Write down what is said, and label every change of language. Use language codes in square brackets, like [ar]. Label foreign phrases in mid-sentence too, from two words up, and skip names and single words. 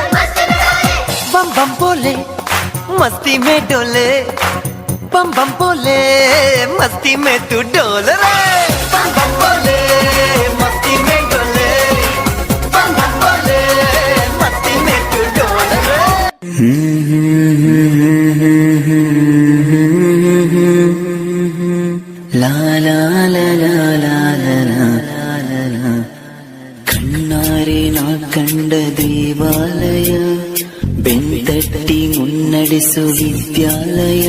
[hi] बम बम बोले मस्ती में डोले, बम बम बोले मस्ती में तू डोल रे. बम बम बोले मस्ती में डोले, बम बम बोले मस्ती में तू डोल रे. ಲಾ ಲಾ ಲಾ ಲಾ ಲಾ ಲಾ ಲಾ. [kn] ಕಣ್ಣಾರೆ ನಾ ಕಂಡ ದೇವಾಲಯ, ಬೆಂತಟ್ಟಿ ಮುನ್ನಡೆಸು ವಿದ್ಯಾಲಯ.